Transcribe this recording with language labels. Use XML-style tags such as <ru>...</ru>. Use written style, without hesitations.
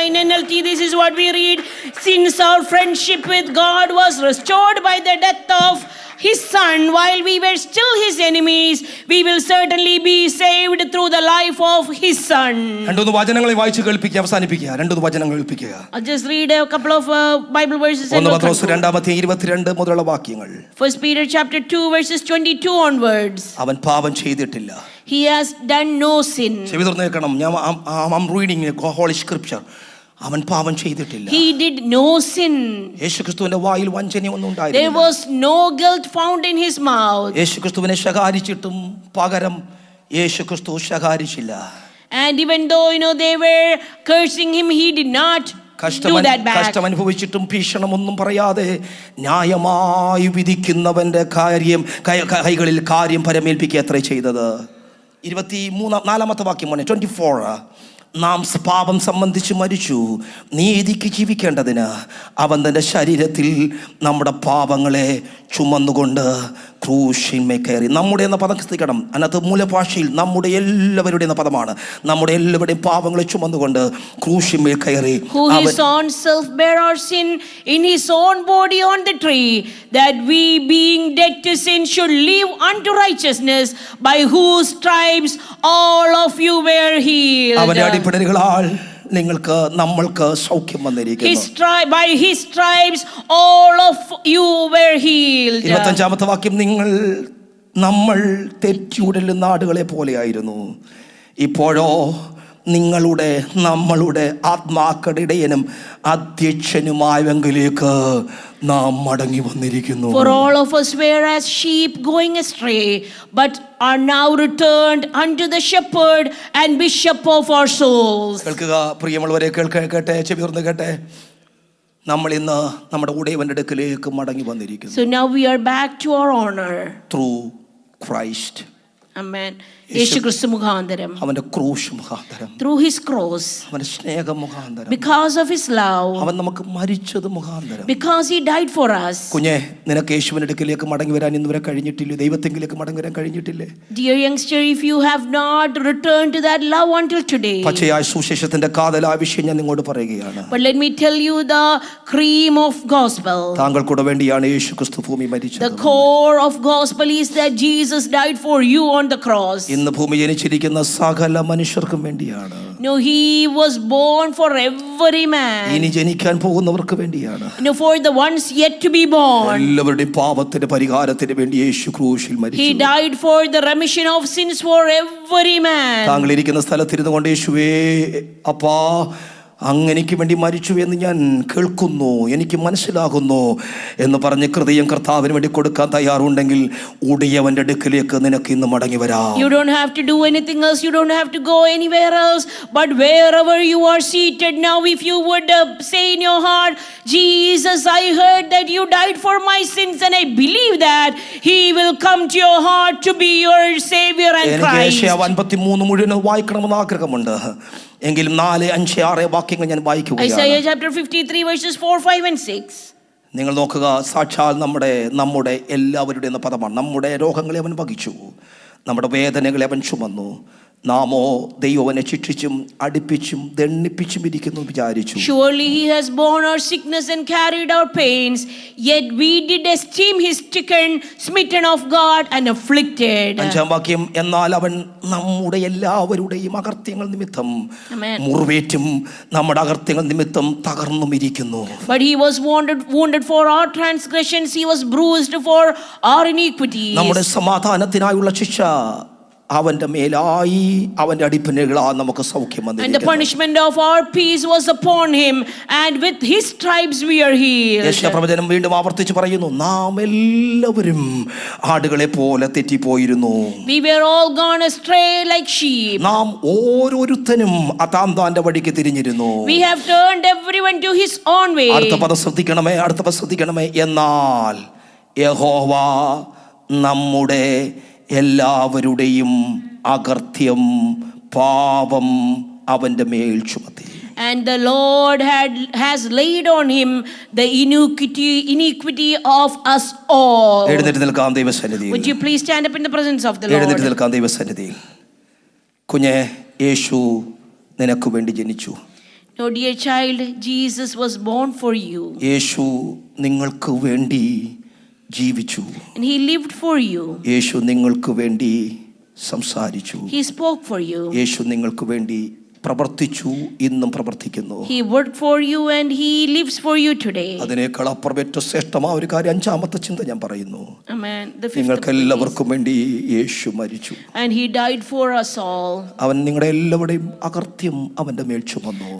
<en>In NLT this is what we read, since our friendship with God was restored by the death of his son while we were still his enemies, we will certainly be saved through the life of his son.</en> <ml>രണ്ടു വചനങ്ങളെ വായിച്ചു കേൾപ്പിക്കുക, അവസാനിപ്പിക്കുക. രണ്ടു വചനങ്ങൾ കേൾപ്പിക്കുക.</ml> <en>I'll just read a couple of Bible verses.</en> <ml>1 പത്രോസ് 2:22 മുതലുള്ള വാക്യങ്ങൾ.</ml> <en>1 Peter chapter 2 verses 22 onwards.</en> <ml>അവൻ പാപം ചെയ്തിട്ടില്ല.</ml> <en>He has done no sin.</en> <ml>ചെവി തുറന്ന് കേൾക്കണം.</ml> <en>I'm reading Holy Scripture.</en> <ml>അവൻ പാപം ചെയ്തിട്ടില്ല.</ml> <en>He did no sin.</en> <ml>യേശുക്രിസ്തുവിന്റെ വായിൽ വഞ്ചനയൊന്നും ഉണ്ടായില്ല.</ml> <en>There was no guilt found in his mouth.</en> <ml>യേശുക്രിസ്തുവിനെ ശകാരിച്ചിട്ടും പകരം യേശുക്രിസ്തു ശകാരിച്ചില്ല.</ml> <en>And even though they were cursing him, he did not do that back.</en> <ml>കഷ്ടം അനുഭവിച്ചിട്ടും ഭീഷണമൊന്നും പറയാതെ ന്യായമായി വിധിക്കുന്നവന്റെ കൈകളിൽ കാര്യം പരമേൽപ്പിക്കുക അത്രേ ചെയ്തത്. 24-ാമത്തെ വാക്യം 24. നാം പാപം സംബന്ധിച്ച് മരിച്ചു, നീതിക്ക് ജീവിക്കേണ്ടതിന് അവൻ തൻ്റെ ശരീരത്തിൽ നമ്മുടെ പാപങ്ങളെ ചുമന്നുകൊണ്ട് ക്രൂശിന്മേൽ കയറി. നമ്മുടെ എന്ന പദം ശ്രദ്ധിക്കണം, അതിനകത്ത് മൂലഭാഷയിൽ നമ്മുടെ എല്ലാവരുടെ എന്ന പദമാണ്. നമ്മുടെ എല്ലാവരുടെയും പാപങ്ങളെ ചുമന്നുകൊണ്ട് ക്രൂശിന്മേൽ കയറി.</ml> <en>Who his own self bare our sin in his own body on the tree, that we being dead to sin should live unto righteousness, by whose stripes all of you were healed.</en> <ml>അവന്റെ അടിപ്പിണരുകളാൽ നമ്മൾക്ക് സൗഖ്യം വന്നിരിക്കുന്നു.</ml> <en>By his stripes all of you were healed.</en> <ml>25-ാമത്തെ വാക്യം, നമ്മൾ തെറ്റിയുടലുന്ന ആടുകളെ പോലെയായിരുന്നു, ഇപ്പോഴോ നിങ്ങളുടെ നമ്മളുടെ ആത്മാക്കളുടെ ഇടയനും അധ്യക്ഷനുമായവങ്കിലേക്ക് നാം മടങ്ങി വന്നിരിക്കുന്നു.</ml> <en>For all of us were as sheep going astray, but are now returned unto the shepherd and bishop of our souls.</en> <ml>കേൾക്കുക പ്രിയമുള്ളവരെ, കേട്ടെ, ചെവിയോർന്ന് കേട്ടെ. നമ്മൾ ഇന്ന് നമ്മുടെ ഉടയവന്റെ അടുക്കലേക്ക് മടങ്ങി വന്നിരിക്കുന്നു.</ml> <en>So now we are back to our honor. Through Christ.</en> <ml>Amen. യേശു ക്രിസ്തു മുഖാന്തരം, അവന്റെ ക്രൂശ് മുഖാന്തരം,</ml> <en>through his cross,</en> <ml>അവന്റെ സ്നേഹം മുഖാന്തരം,</ml> <en>because of his love,</en> <ml>അവൻ നമുക്ക് മരിച്ചത് മുഖാന്തരം,</ml> <en>because he died for us.</en> <ml>കുഞ്ഞെ, നിനക്ക് യേശുവിന്റെ അടുക്കലേക്ക് മടങ്ങി വരാൻ ഇന്നുവരെ കഴിഞ്ഞിട്ടില്ലേ? ദൈവത്തെങ്കിലേക്ക് മടങ്ങി വരാൻ കഴിഞ്ഞിട്ടില്ലേ?</ml> <en>Dear youngster, if you have not returned to that love until today,</en> <ml>പച്ചയായ സുവിശേഷത്തിന്റെ കാതലായ വിഷയം ഞാൻ നിങ്ങളോട് പറയുകയാണ്.</ml> <en>but let me tell you the cream of gospel.</en> <ml>താങ്കൾക്കൂടെ വേണ്ടിയാണ് യേശു ക്രിസ്തു ഭൂമി മരിച്ചത്.</ml> <en>The core of gospel is that Jesus died for you on the cross.</en> <ml>ഇന്ന് ഭൂമി ജനിച്ചിരിക്കുന്ന സകല മനുഷ്യർക്കും വേണ്ടിയാണ്.</ml> <en>No, he was born for every man.</en> <ml>ഇനി ജനിക്കാൻ പോകുന്നവർക്ക് വേണ്ടിയാണ്.</ml> <en>No, for the ones yet to be born.</en> <ml>എല്ലാവരുടെയും പാപത്തിന്റെ പരിഹാരത്തിന് വേണ്ടി യേശു ക്രൂശിൽ മരിച്ചു.</ml> <en>He died for the remission of sins for every man.</en> <ml>താങ്കൾ ഇരിക്കുന്ന സ്ഥലത്തിരുന്നു കൊണ്ട് യേശുവേ അപ്പാ അങ്ങനെക്ക് വേണ്ടി മരിച്ചു എന്ന് ഞാൻ കേൾക്കുന്നു, എനിക്ക് മനസ്സിലാകുന്നു എന്ന് പറഞ്ഞ് ഹൃദയം കർത്താവിന് വേണ്ടി കൊടുക്കാൻ തയ്യാറുണ്ടെങ്കിൽ ഉടയവന്റെ അടുക്കലേക്ക് നിനക്ക് ഇന്ന് മടങ്ങി വരാം.</ml> <en>You don't have to do anything else. You don't have to go anywhere else. But wherever you are seated now, if you would say in your heart, Jesus, I heard that you died for my sins and I believe that he will come to your heart to be your savior and</en> <ml>എനിക്ക്</ml> <en>Christ.</en> <ml>യേശയ്യാ 53 മുഴുവൻ വായിക്കണമെന്ന് ആഗ്രഹമുണ്ട്. എങ്കിലും 4, 5, 6 വാക്യങ്ങൾ ഞാൻ വായിക്കുകയാണ്.</ml> <en>Isaiah chapter 53 verses 4, 5 and 6.</en> <ml>നിങ്ങൾ നോക്കുക, സാക്ഷാൽ നമ്മുടെ എല്ലാവരുടെ എന്ന പദമാണ്. നമ്മുടെ രോഗങ്ങളെ അവൻ വഹിച്ചു, നമ്മുടെ വേദനകളെ അവൻ ചുമന്നു. നാമോ ദൈവം അവനെ ശിക്ഷിച്ചും അടിപ്പിച്ചും ദണ്ഡിപ്പിച്ചും ഇരിക്കുന്നു വിചാരിച്ചു.</ml> <en>Surely he has borne our sickness and carried our pains, yet we did esteem him stricken, smitten of God and afflicted.</en> <ml>5-ാം വാക്യം, എന്നാൽ അവൻ നമ്മുടെ എല്ലാവരുടെയും അകൃത്യങ്ങൾ നിമിത്തം</ml> <en>Amen.</en> <ml>മുറിവേറ്റും നമ്മുടെ അകൃത്യങ്ങൾ നിമിത്തം തകർന്നും ഇരിക്കുന്നു.</ml> <en>But he was wounded for our transgressions, he was bruised for our iniquities.</en> <ml>നമ്മുടെ സമാധാനത്തിനായുള്ള ശിക്ഷ അവന്റെ മേലായി, അവന്റെ അടിപ്പിണകളാ നമുക്ക് സൗഖ്യം</ml> <en>And the</en> <ml>വന്നിരിക്കുന്നു.</ml> <en>punishment of our peace was upon him, and with his stripes we are healed.</en> <ml>യെശയ്യാപ്രവചനം വീണ്ടും ആവർത്തിച്ച് പറയുന്നു, നാം എല്ലാവരും ആടുകളെ പോലെ തെറ്റിപ്പോയിരുന്നു.</ml> <en>We were all gone astray like sheep.</en> <ml>നാം ഓരോരുത്തനും താന്റെ വഴിക്ക് തിരിഞ്ഞിരുന്നു.</ml> <en>We have turned everyone to his own way.</en> <ml>അടുത്ത പദം ശ്രദ്ധിക്കണമേ. എന്നാൽ യഹോവ നമ്മുടെ എല്ലാവരുടെയും അകൃത്യം പാപം അവന്റെ മേൽ ചുമത്തി.</ml> <en>And the Lord has laid on him the iniquity of us all.</en> <ml>എഴുന്നേറ്റ് നിൽക്കാം ദൈവസന്നിധിയിൽ.</ml> <en>Would you please stand up in the presence of the Lord?</en> <ml>എഴുന്നേറ്റ് നിൽക്കാം ദൈവസന്നിധിയിൽ. കുഞ്ഞെ, യേശു നിനക്ക് വേണ്ടി ജനിച്ചു.</ml> <en>No, dear child, Jesus was born for you.</en> <ml>യേശു നിങ്ങൾക്ക് വേണ്ടി ജീവിച്ചു.</ml> <en>And he lived for you.</en> <ml>യേശു നിങ്ങൾക്ക് വേണ്ടി സംസാരിച്ചു.</ml> <en>He spoke for you.</en> <ml>യേശു നിങ്ങൾക്ക് വേണ്ടി പ്രവർത്തിച്ചു, ഇന്നും പ്രവർത്തിക്കുന്നു.</ml> <en>He worked for you and he lives for you today.</en> <ml>അതിനേക്കാൾ അപ്പുറം ഏറ്റവും ശ്രേഷ്ഠമായ ഒരു കാര്യം 5-ാമത്തെ ചിന്ത ഞാൻ പറയുന്നു.</ml> <en>Amen. The fifth</en> <ml>നിങ്ങൾക്ക് എല്ലാവർക്കും വേണ്ടി യേശു മരിച്ചു.</ml> <en>and he died for us all.</en> <ml>അവൻ നിങ്ങളുടെ എല്ലാവരുടെയും അകൃത്യം അവന്റെ മേൽ ചുമന്നു.</ml>